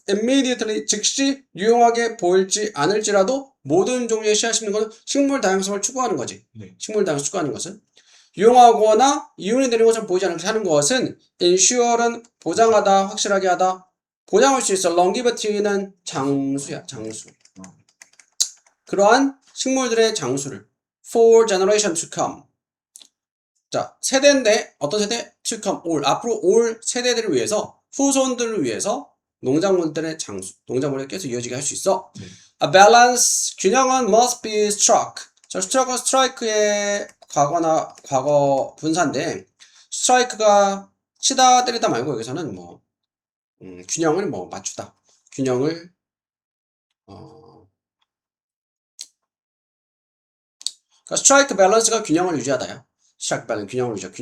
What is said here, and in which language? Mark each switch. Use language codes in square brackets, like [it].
[ko] immediately, 즉시 유용하게 보일지 않을지라도, 모든 종류의 씨앗을 심는 것은 식물 다양성을 추구하는 거지. 네. 식물 다양성을 추구하는 것은. 유용하거나 이윤이 되는 것처럼 보이지 않게 하는 것은, ensure은 보장하다, 확실하게 하다, 보장할 수 있어. longevity는 장수야, 장수. 그러한 식물들의 장수를 [en] for generation to come. [ko] 자, 세대인데 어떤 세대? to come, 올. 앞으로 올 세대들을 위해서, 후손들을 위해서 농작물들의 장수, 농작물이 계속 이어지게 할 수 있어. 네. [en] A balance, [ko] 균형은 [en] must be struck. [ko] 자, struck은 strike의 과거 분사인데, strike가 치다, 때리다 말고 여기서는 뭐 균형을 뭐 맞추다. 균형을 그러니까 스트라이크 밸런스가 균형을 유지하다야. 스트라이크 밸런스 균형을 유지하.